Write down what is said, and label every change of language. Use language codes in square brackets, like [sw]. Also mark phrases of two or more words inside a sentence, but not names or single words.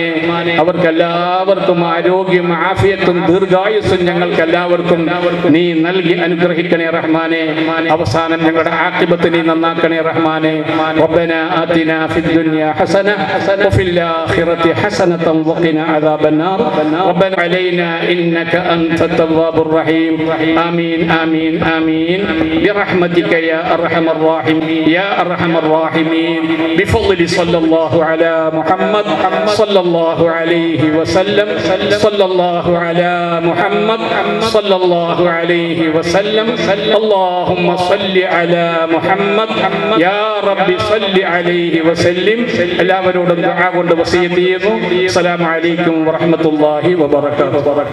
[ml] അവർക്കെല്ലാവർക്കും ആരോഗ്യം ആഫിയത്തും ദീർഘായുസ്സും ഞങ്ങൾക്ക് എല്ലാവർക്കും നീ നൽകി അനുഗ്രഹിക്കണേ റഹ്മാനെ. അവസാനം ഞങ്ങളുടെ ആഖിബത്ത് നീ നന്നാക്കണേ റഹ്മാനെ. [ar] ربنا آتنا في الدنيا حسنة وفي الآخرة حسنة وقنا عذاب النار. ربنا علينا إنك أنت التواب الرحيم. آمين آمين آمين برحمتك يا أرحم الراحمين يا أرحم الراحمين بفضل صلى الله على محمد صلى الله عليه وسلم صلى الله على محمد صلى الله عليه وسلم. اللهم صل على محمد يا رب صل عليه وسلم. [ml] എല്ലാവരോടും ദുആ കൊണ്ട് വസിയത്ത് ചെയ്യുന്നു. [ar] السلام عليكم ورحمة الله وبركاته.